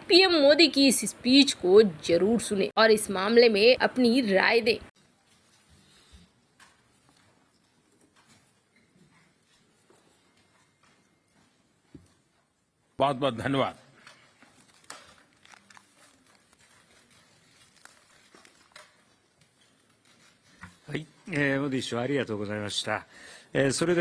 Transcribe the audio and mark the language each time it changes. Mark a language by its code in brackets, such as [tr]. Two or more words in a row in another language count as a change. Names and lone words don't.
[hi] पीएम मोदी की इस स्पीच को जरूर सुने और इस मामले में अपनी राय दें। बहुत बहुत धन्यवाद। [ja] はい、モディ首相ありがとうございました。それでは